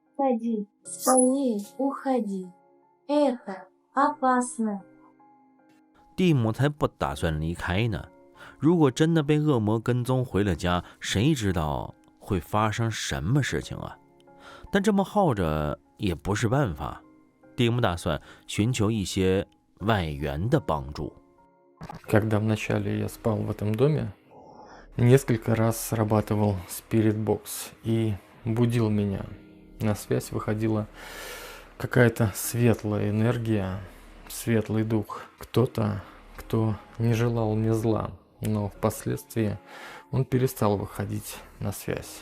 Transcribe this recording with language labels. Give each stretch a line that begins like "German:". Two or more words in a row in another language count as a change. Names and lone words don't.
Russian: уходи, скорее уходи. Это опасно.
Chinese: 蒂姆才不打算离开呢。如果真的被恶魔跟踪回了家，谁知道会发生什么事情啊？但这么耗着也不是办法，蒂姆打算寻求一些外援的帮助。
Russian: Когда вначале я спал в этом доме, несколько раз срабатывал Spirit Box и будил меня. На связь выходила какая-то светлая энергия, светлый дух. Кто-то, кто не желал мне зла, но впоследствии он перестал выходить на связь.